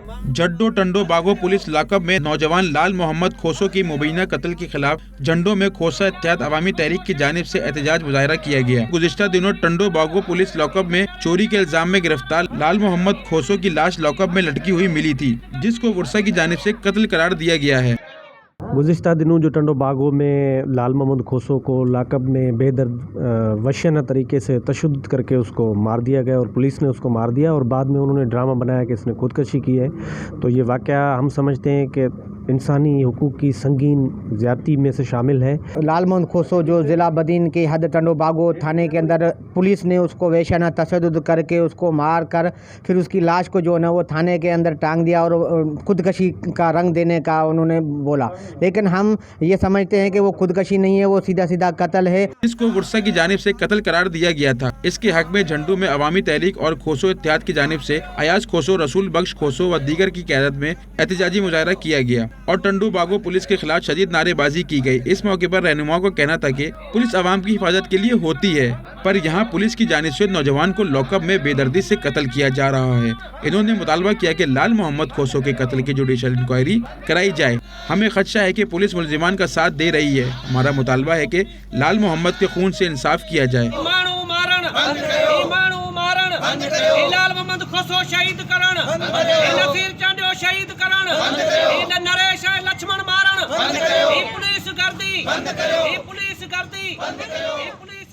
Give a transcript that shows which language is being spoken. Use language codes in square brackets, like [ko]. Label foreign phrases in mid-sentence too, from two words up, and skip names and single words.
[ur] جڈو ٹنڈو باگو پولیس لاک اپ میں نوجوان لال محمد کھوسو کی مبینہ قتل کے خلاف جھنڈوں میں کھوسہ اتحاد عوامی تحریک کی جانب سے احتجاج مظاہرہ کیا گیا. گزشتہ دنوں ٹنڈو باگو پولیس لاک اپ میں چوری کے الزام میں گرفتار لال محمد کھوسو کی لاش لاک اپ میں لٹکی ہوئی ملی تھی، جس کو گرسا کی جانب سے قتل قرار دیا گیا ہے. گزشتہ دنوں جو ٹنڈو باگو میں لال محمد کھوسو کو لاک اب میں بے درد وحشیانہ طریقے سے تشدد کر کے اس کو مار دیا گیا اور پولیس نے اس کو مار دیا اور بعد میں انہوں نے ڈرامہ بنایا کہ اس نے خودکشی کی ہے. تو یہ واقعہ ہم سمجھتے ہیں کہ انسانی حقوق کی سنگین زیادتی میں سے شامل ہے. لال محمد کھوسو جو ضلع بدین کے حد ٹنڈو باگو تھانے کے اندر پولیس نے اس کو وحشیانہ تشدد کر کے اس کو مار کر پھر اس کی لاش کو جو ہے نا وہ تھانے کے اندر ٹانگ دیا اور خودکشی کا رنگ دینے کا انہوں نے بولا، لیکن ہم یہ سمجھتے ہیں کہ وہ خودکشی نہیں ہے، وہ سیدھا سیدھا قتل ہے. اس کو گرسا کی جانب سے قتل قرار دیا گیا تھا۔ اس کے حق میں جھنڈو میں عوامی تحریک اور کھوسو اتحاد کی جانب سے ایاز کھوسو، رسول بخش کھوسو و دیگر کی قیادت میں احتجاجی مظاہرہ کیا گیا اور ٹنڈو باگو پولیس کے خلاف شدید نعرے بازی کی گئی. اس موقع پر رہنماؤں کا کہنا تھا کہ پولیس عوام کی حفاظت کے لیے ہوتی ہے، پر یہاں پولیس کی جانب سے نوجوان کو لاک اپ میں بے دردی سے قتل کیا جا رہا ہے. انہوں نے مطالبہ کیا کہ لال محمد کھوسو کے قتل کی [en] judicial inquiry [ur] کرائی جائے. ہمیں خدشہ ہے کہ پولیس ملزمان کا ساتھ دے رہی ہے۔ ہمارا مطالبہ ہے کہ لال محمد کے خون سے انصاف کیا جائے. لال محمد کھوسو شہید کرن، نصیر چانڈیو شہید کرن، نریش لکشمن مارن، پولیس گردی